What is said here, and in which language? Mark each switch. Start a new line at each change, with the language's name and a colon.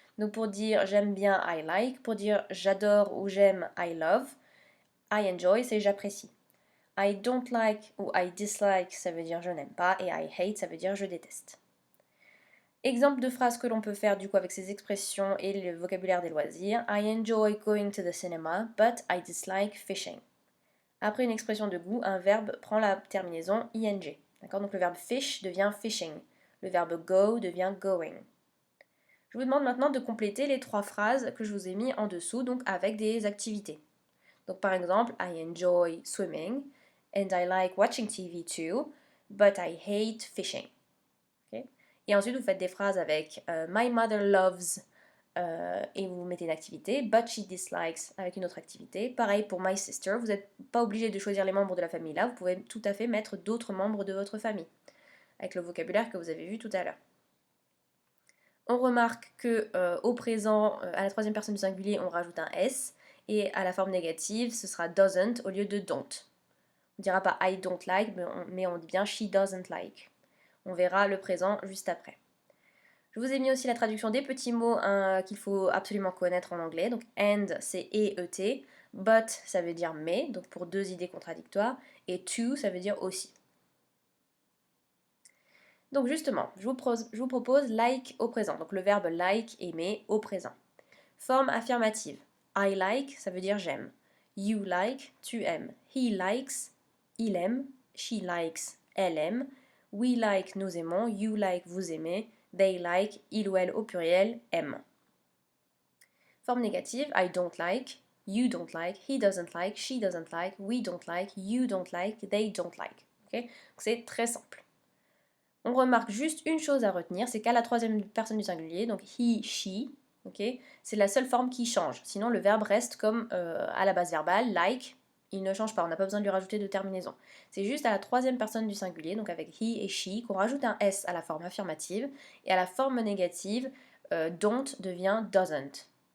French: Donc, pour dire j'aime bien,
English: I like.
French: Pour dire j'adore ou j'aime,
English: I love. I enjoy,
French: c'est j'apprécie.
English: I don't like
French: ou
English: I dislike,
French: ça veut dire je n'aime pas. Et
English: I hate,
French: ça veut dire je déteste. Exemple de phrase que l'on peut faire du coup avec ces expressions et le vocabulaire des loisirs.
English: I enjoy going to the cinema, but I dislike fishing.
French: Après une expression de goût, un verbe prend la terminaison ing. D'accord? Donc le verbe fish devient fishing. Le verbe go devient going. Je vous demande maintenant de compléter les 3 phrases que je vous ai mis en dessous, donc avec des activités. Donc par exemple,
English: I enjoy swimming and I like watching TV too, but I hate fishing. Okay?
French: Et ensuite, vous faites des phrases avec
English: My mother loves
French: et vous mettez une activité,
English: but she dislikes
French: avec une autre activité. Pareil pour
English: my sister,
French: vous n'êtes pas obligé de choisir les membres de la famille là, vous pouvez tout à fait mettre d'autres membres de votre famille, avec le vocabulaire que vous avez vu tout à l'heure. On remarque que au présent, à la troisième personne du singulier, on rajoute un S, et à la forme négative, ce sera doesn't au lieu de don't. On ne dira pas
English: I don't like,
French: mais on dit bien
English: she doesn't like.
French: On verra le présent juste après. Je vous ai mis aussi la traduction des petits mots qu'il faut absolument connaître en anglais. Donc and c'est et, but ça veut dire mais, donc pour 2 idées contradictoires, et to ça veut dire aussi. Donc justement, je vous propose like au présent, donc le verbe like, aimer au présent. Forme affirmative.
English: I like,
French: ça veut dire j'aime.
English: You like,
French: tu aimes.
English: He likes,
French: il aime.
English: She likes,
French: elle aime.
English: We like,
French: nous aimons.
English: You like,
French: vous aimez.
English: They like,
French: il ou elle au pluriel, aime. Forme négative,
English: I don't like, you don't like, he doesn't like, she doesn't like, we don't like, you don't like, they don't like.
French: Okay? C'est très simple. On remarque juste une chose à retenir, c'est qu'à la troisième personne du singulier, donc he, she, okay, c'est la seule forme qui change. Sinon, le verbe reste comme à la base verbale, like, il ne change pas, on n'a pas besoin de lui rajouter de terminaison. C'est juste à la troisième personne du singulier, donc avec he et she, qu'on rajoute un s à la forme affirmative, et à la forme négative, don't devient doesn't.